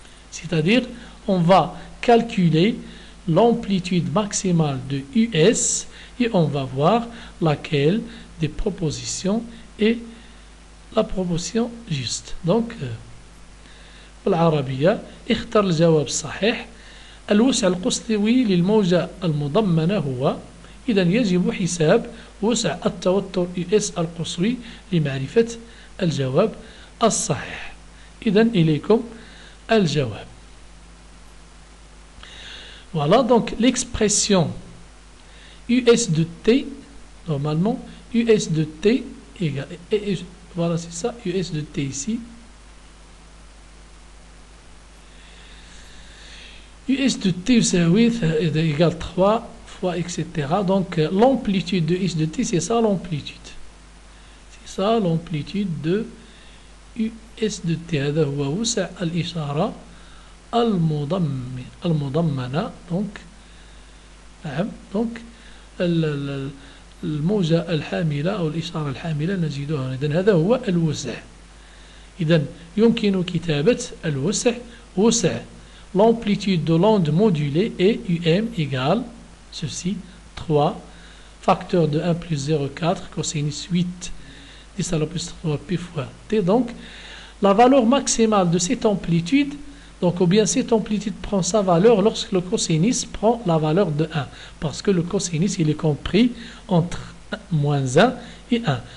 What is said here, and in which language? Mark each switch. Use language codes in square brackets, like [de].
[fr] C'est-à-dire, on va calculer l'amplitude maximale de US et on va voir laquelle des propositions est la proposition juste. Donc, [ar] بالعربية. اختر الجواب الصحيح. الوسع القصوي للموجة المضمنة هو، إذا يجب حساب وسع التوتر US القصوي لمعرفة الجواب الصحيح. إذا إليكم الجواب. [fr] Voilà donc l'expression US de T, normalement US de T égale, voilà c'est ça, US de T ici. US de T égale 3 fois etc. Donc l'amplitude de US de T, c'est ça l'amplitude. C'est ça l'amplitude de US de T. [ar] هذا هو وسع الإشارة المضمنة. donc نعم donc الموجة الحاملة أو الإشارة الحاملة نجدها. إذن هذا هو الوسع. إذن يمكن كتابة الوسع. [fr] وسع l'amplitude de l'onde modulée est UM égale ceci 3 facteur de 1 plus 0,4 cosinus 8 10 à la plus 3 pi fois T. Donc la valeur maximale de cette amplitude, donc ou bien cette amplitude prend sa valeur lorsque le cosinus prend la valeur de 1, parce que le cosinus il est compris entre moins 1 et 1.